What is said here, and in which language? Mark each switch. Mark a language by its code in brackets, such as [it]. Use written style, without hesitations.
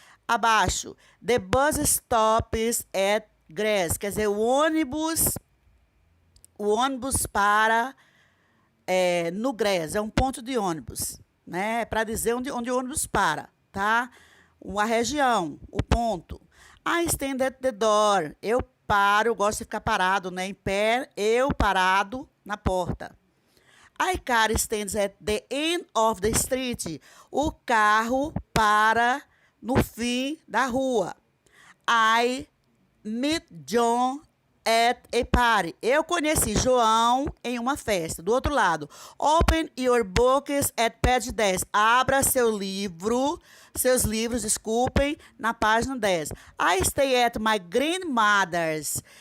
[pt] Abaixo, [en] the bus stops at grass, [pt] quer dizer, o ônibus para no grass, é um ponto de ônibus, né? Para dizer onde o ônibus para, tá? A região, o ponto. [en] I stand at the door, [pt] eu paro, gosto de ficar parado, né? Em pé, eu parado na porta. [en] I car stands at the end of the street. [pt] O carro para no fim da rua. [en] I meet John at a party. [pt] Eu conheci João em uma festa. Do outro lado, [en] open your books at page 10. [pt] Abra seus livros, desculpem, na página 10. [en] I stay at my grandmother's.